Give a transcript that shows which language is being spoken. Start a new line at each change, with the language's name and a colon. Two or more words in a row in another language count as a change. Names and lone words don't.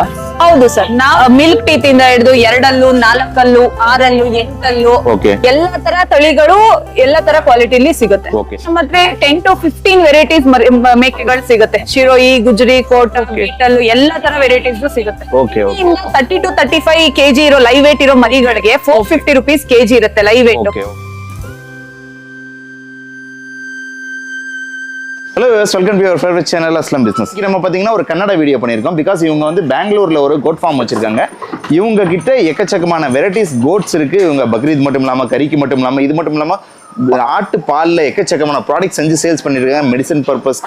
Kannada: ಹೌದು ಸರ್,
English: milk teeth
Kannada: ಇಂದ ಹಿಡಿದು 2 4 6 8 ಎಲ್ಲಾ ತರ ತಳಿಗಳು ಎಲ್ಲಾ ತರ ಕ್ವಾಲಿಟಿಲಿ ಸಿಗುತ್ತೆ. ಮತ್ತೆ 10 to 15 ವೆರೈಟೀಸ್ ಮೇಕೆಗಳು ಸಿಗುತ್ತೆ. ಶಿರೋಯಿ, ಗುಜರಿ, ಕೋಟ್, ಬೀಟಲ್ ಎಲ್ಲಾ ತರ ವೆರೈಟೀಸ್ ಸಿಗುತ್ತೆ. 30 to 35 kg ಇರೋ
English: live weight
Kannada: ಇರೋ ಮರಿಗಳಿಗೆ 450 rupees kg ಇರುತ್ತೆ
English: live weight. Hello welcome to your favourite channel Aslam Business.
Tamil: நம்ம பார்த்தீங்கன்னா ஒரு கன்னட வீடியோ பண்ணியிருக்கோம். பிகாஸ் இவங்க வந்து பெங்களூரில் ஒரு
English: goat farm
Tamil: வச்சிருக்காங்க. இவங்க கிட்ட எக்கச்சக்கமான
English: varieties goats
Tamil: இருக்குது. இவங்க பக்ரீத் மட்டும் இல்லாமல், கறிக்கு மட்டும் இல்லாமல், இது மட்டும் இல்லாமல் ஆட்டு பாலில் எக்கச்சக்கமான ப்ராடக்ட் செஞ்சு சேல்ஸ் பண்ணியிருக்காங்க
English: medicine purposeக்கு.